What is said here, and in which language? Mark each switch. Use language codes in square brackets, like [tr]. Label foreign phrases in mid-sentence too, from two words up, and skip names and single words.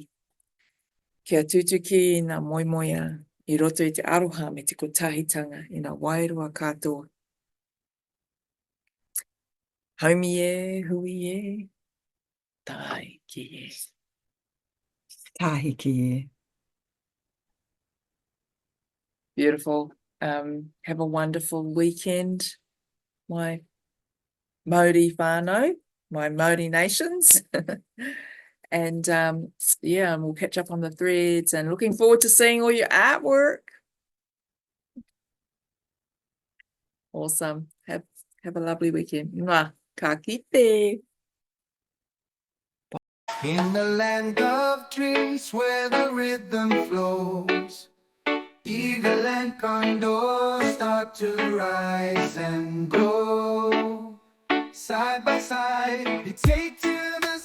[mi] Kia tutu ki nā moimoia, i roto i te aroha me te kotahitanga, i nā wairoa katoa. Haumi e, hui e, tai ki e. Tahi ki e. [en] Beautiful. Have a wonderful weekend, my [mi] Mauri whānau, [en] my Mauri nations. And and we'll catch up on the threads, and looking forward to seeing all your artwork. Awesome. Have a lovely weekend. Mwah. [mi] Ka kite. [en] In the land of dreams where the rhythm flows, eagle and condor start to rise and grow. Side by side, they take to